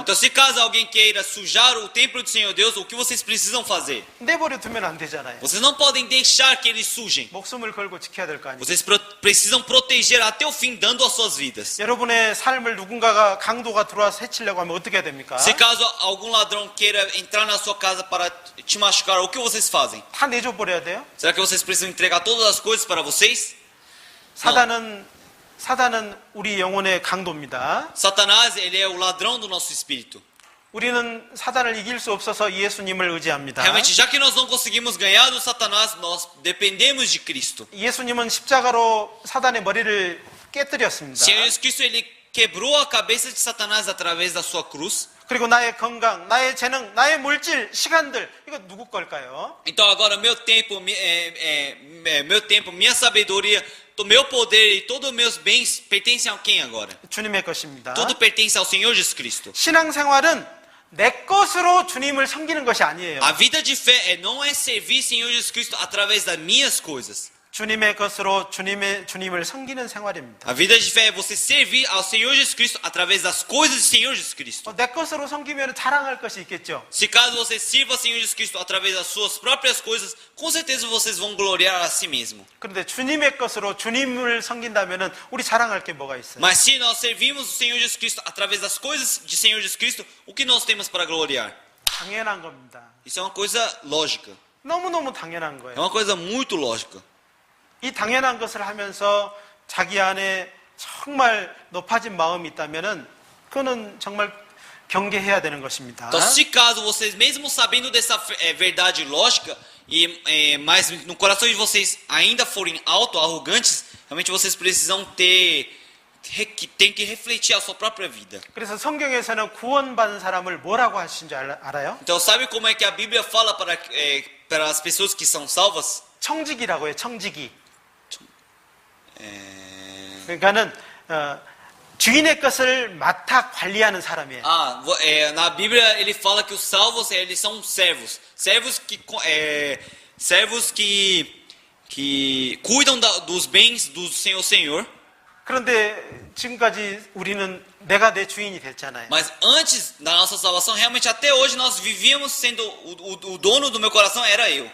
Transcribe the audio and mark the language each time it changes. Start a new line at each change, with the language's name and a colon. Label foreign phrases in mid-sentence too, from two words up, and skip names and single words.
Portuguese: Então se caso alguém queira sujar o templo do Senhor Deus, o que vocês precisam fazer?
Korean: 내버려 두면 안 되잖아요.
Portuguese: Vocês não podem deixar que eles sujem.
Korean: 목숨을 걸고 지켜야 될 거 아니에요.
Portuguese: Vocês precisam proteger até o fim, dando as suas vidas.
Korean: 여러분의 삶을 누군가가 강도가 들어와서 해치려고 하면 어떻게 해야 됩니까?
Portuguese: Se caso algum ladrão queira entrar na sua casa para te machucar, o que vocês fazem?
Korean: 다 내줘 버려야 돼요?
Portuguese: Será que vocês precisam entregar todas as coisas para vocês?
Korean: 사단은 우리 영혼의 강도입니다.
Portuguese: Satanás, ele é o ladrão do nosso espírito.
Korean: 우리는 사단을 이길 수 없어서 예수님을 의지합니다.
Portuguese: Realmente, já que nós não conseguimos ganhar do Satanás, nós dependemos de Cristo.
Korean: 예수님은 십자가로 사단의 머리를 깨뜨렸습니다.
Portuguese: Senhor Jesus Cristo, ele quebrou a cabeça de Satanás através da sua cruz.
Korean: 그리고 나의 건강, 나의 재능, 나의 물질, 시간들 이거 누구 걸까요?
Portuguese: Então agora meu tempo, minha sabedoria, o meu poder e todos os meus bens pertencem a quem agora?
Korean: 주님의 것입니다.
Portuguese: Tudo pertence ao Senhor Jesus Cristo.
Korean: 신앙생활은 내 것으로 주님을 섬기는 것이 아니에요.
Portuguese: A vida de fé não é servir Senhor Jesus Cristo através das minhas coisas.
Korean: 주님의 것으로 주님을 섬기는 생활입니다.
Portuguese: A vida de fé é você servir ao Senhor Jesus Cristo através das coisas do Senhor Jesus Cristo.
Korean: 내 것으로 섬기면 자랑할 것이 있겠죠.
Portuguese: Se caso você sirva ao Senhor Jesus Cristo através das suas próprias coisas, com certeza vocês vão gloriar a si mesmo.
Korean: 그런데 주님의 것으로 주님을 섬긴다면 우리 자랑할 게 뭐가 있어요?
Portuguese: Mas se nós servimos o Senhor Jesus Cristo através das coisas de Senhor Jesus Cristo, o que nós temos para gloriar?
Korean: 당연한 겁니다.
Portuguese: Isso é uma coisa lógica.
Korean: 너무너무 당연한
Portuguese: É
Korean: 거예요.
Portuguese: uma coisa muito lógica.
Korean: 이 당연한 것을 하면서 자기 안에 정말 높아진 마음이 있다면 그거는 정말 경계해야 되는 것입니다.
Portuguese: Então, se caso vocês, mesmo sabendo dessa verdade lógica, mas no coração de vocês ainda forem arrogantes, realmente vocês precisam tem que refletir a sua própria vida.
Korean: 그래서 성경에서는 구원받은 사람을 뭐라고 하신 줄 알아요?
Portuguese: Então, sabe como é que a Bíblia fala para as pessoas que são salvas?
Korean: 청지기라고 해요. 청지기. 그러니까는 주인의 것을 맡아 관리하는 사람이에요.
Portuguese: Na Bíblia ele fala que os salvos eles são servos, servos que cuidam dos bens do Senhor.
Korean: 그런데 지금까지 우리는 내가 내 주인이 됐잖아요.
Portuguese: Mas antes da nossa salvação, realmente até hoje nós vivíamos sendo o dono do meu coração era eu.